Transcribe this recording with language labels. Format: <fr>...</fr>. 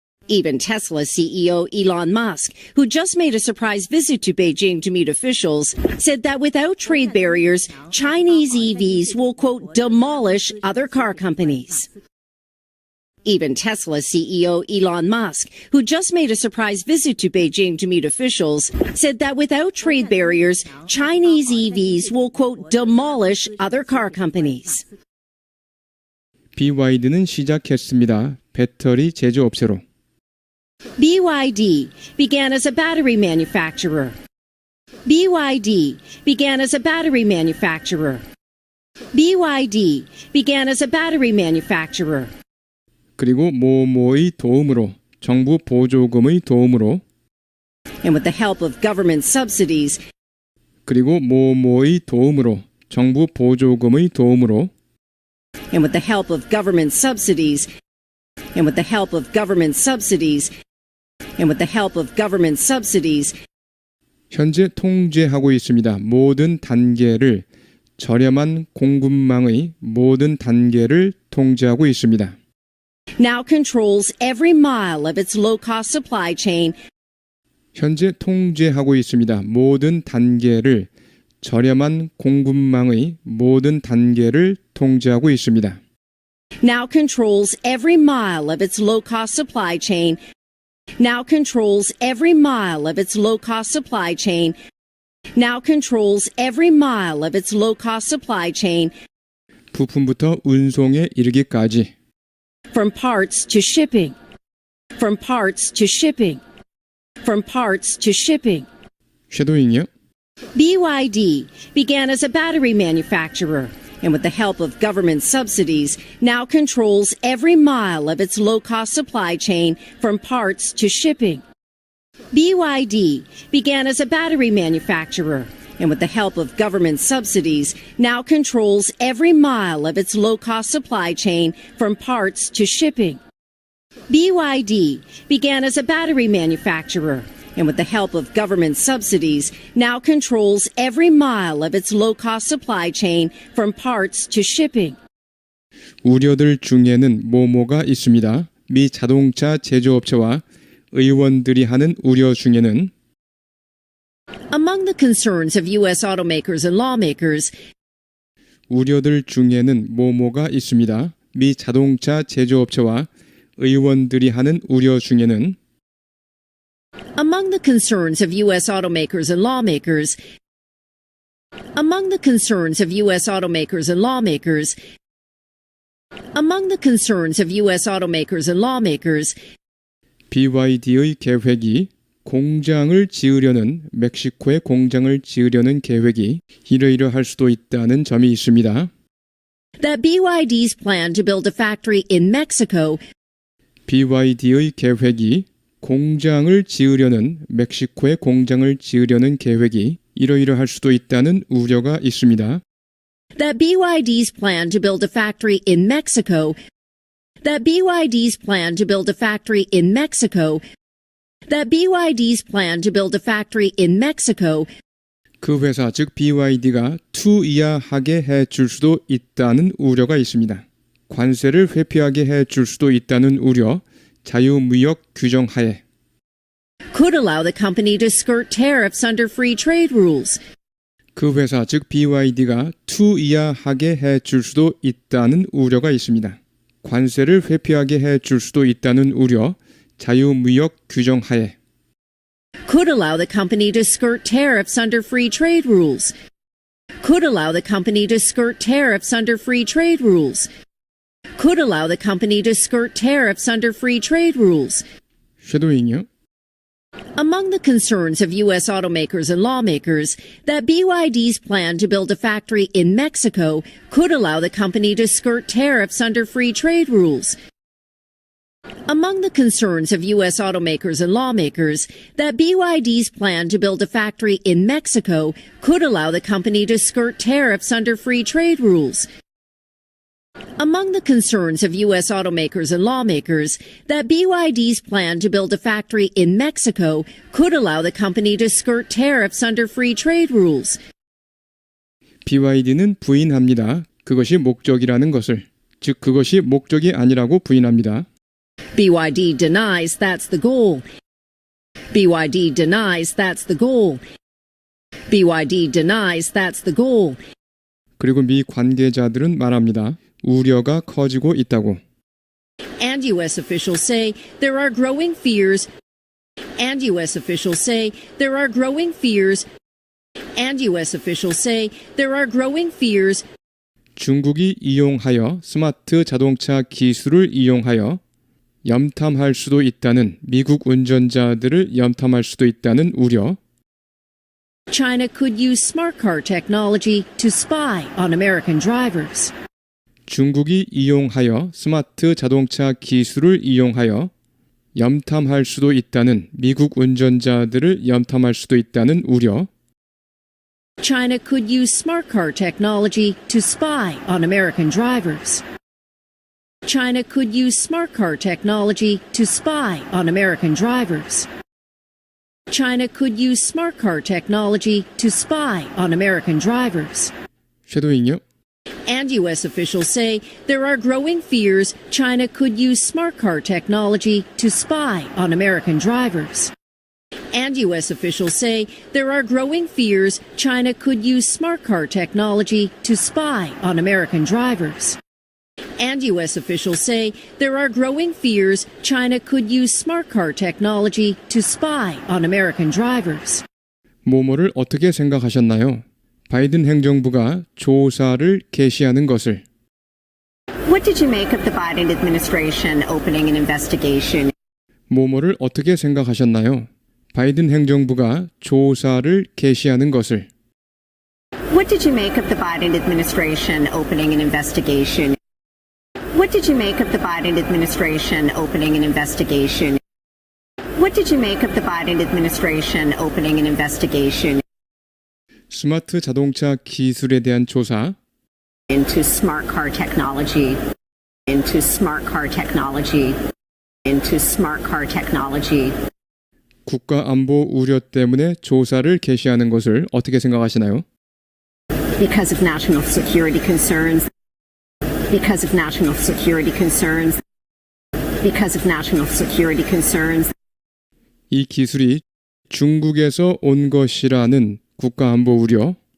<en>Even Tesla CEO Elon Musk, who just made a surprise visit to Beijing to meet officials, said that without trade barriers, Chinese EVs will, quote, demolish other car companies. Even Tesla CEO Elon Musk, who just made a surprise visit to Beijing to meet officials, said that without trade barriers, Chinese EVs will, quote, demolish other car companies.</en> <ko>BYD는 시작했습니다. 배터리 제조업체로.</ko> <en>BYD began as a battery manufacturer. BYD began as a battery manufacturer. BYD began as a battery manufacturer.</en> <ko>그리고 모모의 도움으로 정부 보조금의 도움으로</ko> <en>And with the help of government subsidies,</en> <ko>그리고 모모의 도움으로 정부 보조금의 도움으로</ko> <en>and with the help of government subsidies, and with the help of government subsidies, and with the help of government subsidies,</en> <ko>현재 통제하고 있습니다. 모든 단계를 저렴한 공급망의 모든 단계를 통제하고 있습니다.</ko> <en>now controls every mile of its low-cost supply chain,</en> <ko>현재 통제하고 있습니다. 모든 단계를 저렴한 공급망의 모든 단계를 통제하고 있습니다.</ko> <en>now controls every mile of its low-cost supply chain, now controls every mile of its low-cost supply chain, now controls every mile of its low-cost supply chain,</en> <ko>부품부터 운송에 이르기까지</ko> <en>from parts to shipping, from parts to shipping, from parts to shipping.</en> <ko>쉐도잉이요?</ko> <en>BYD began as a battery manufacturer and with the help of government subsidies now controls every mile of its low-cost supply chain from parts to shipping. BYD began as a battery manufacturer and with the help of government subsidies, now controls every mile of its low-cost supply chain from parts to shipping. BYD began as a battery manufacturer, and with the help of government subsidies, now controls every mile of its low-cost supply chain from parts to shipping.</en> <ko>우려들 중에는 뭐뭐가 있습니다. 미 자동차 제조업체와 의원들이 하는 우려 중에는</ko> <en>Among the concerns of U.S. automakers and lawmakers,</en> <ko>우려들 중에는 뭐뭐가 있습니다. 미 자동차 제조업체와 의원들이 하는 우려 중에는</ko> <en>among the concerns of U.S. automakers and lawmakers, among the concerns of U.S. automakers and lawmakers, among the concerns of U.S. automakers and lawmakers,</en> <ko>BYD의 계획이 공장을 지으려는 멕시코에 공장을 지으려는 계획이 이러이러할 수도 있다는 점이 있습니다.</ko> <en>that BYD's plan to build a factory in Mexico</en> <ko>BYD의 계획이 공장을 지으려는 멕시코에 공장을 지으려는 계획이 이러이러할 수도 있다는 우려가 있습니다.</ko> <en>that BYD's plan to build a factory in Mexico that BYD's plan to build a factory in Mexico that BYD's plan to build a factory in Mexico</en> <ko>그 회사 즉 BYD가 투이하하게 해줄 수도 있다는 우려가 있습니다. 관세를 회피하게 해줄 수도 있다는 우려, 자유무역 규정 하에</ko> <en>could allow the company to skirt tariffs under free trade rules.</en> <ko>그 회사 즉 BYD가 투이하하게 해줄 수도 있다는 우려가 있습니다. 관세를 회피하게 해줄 수도 있다는 우려, 자유무역 규정 하에</ko> <en>could allow the company to skirt tariffs under free trade rules. could allow the company to skirt tariffs under free trade rules. could allow the company to skirt tariffs under free trade rules.</en> <ko>쉐도잉이요.</ko> <en>Among the concerns of U.S. automakers and lawmakers, that BYD's plan to build a factory in Mexico could allow the company to skirt tariffs under free trade rules. Among the concerns of U.S. automakers and lawmakers, that BYD's plan to build a factory in Mexico could allow the company to skirt tariffs under free trade rules. Among the concerns of U.S. automakers and lawmakers, that BYD's plan to build a factory in Mexico could allow the company to skirt tariffs under free trade rules.</en> <ko>BYD는 부인합니다. 그것이 목적이라는 것을. 즉 그것이 목적이 아니라고 부인합니다.</ko> <en>BYD denies that's the goal. BYD denies that's the goal. BYD denies that's the goal.</en> <ko>그리고 미 관계자들은 말합니다. 우려가 커지고 있다고.</ko> <en>And U.S. officials say there are growing fears. And U.S. officials say there are growing fears. And U.S. officials say there are growing fears.</en> <ko>중국이 이용하여 스마트 자동차 기술을 이용하여 염탐할 수도 있다는 미국 운전자들을 염탐할 수도 있다는 우려.</ko> <en>China could use smart car technology to spy on American drivers.</en> <ko>중국이 이용하여 스마트 자동차 기술을 이용하여 염탐할 수도 있다는 미국 운전자들을 염탐할 수도 있다는 우려.</ko> <en>China could use smart car technology to spy on American drivers. China could use smart car technology to spy on American drivers. China could use smart car technology to spy on American drivers.</en> <ko>쉐도잉요.</ko> <en>And U.S. officials say there are growing fears China could use smart car technology to spy on American drivers. And U.S. officials say there are growing fears China could use smart car technology to spy on American drivers. And U.S. officials say there are growing fears China could use smart car technology to spy on American drivers.</en> <ko>뭐뭐를 어떻게 생각하셨나요? 바이든 행정부가 조사를 개시하는 것을.</ko> <en>What did you make of the Biden administration opening an investigation?</en> <ko>뭐뭐를 어떻게 생각하셨나요? 바이든 행정부가 조사를 개시하는 것을.</ko> <en>What did you make of the Biden administration opening an investigation? What did you make of the Biden administration opening an investigation? What did you make of the Biden administration opening an investigation?</en> <ko>스마트 자동차 기술에 대한 조사,</ko> <en>into smart car technology, into smart car technology, into smart car technology.</en> <ko>국가 안보 우려 때문에 조사를 개시하는 것을 어떻게 생각하시나요?</ko> <en>Because of national security concerns. Because of national security concerns. Because of national security concerns.</en> <ko>이 기술이 중국에서 온 것이라는 국가 안보 우려,</ko>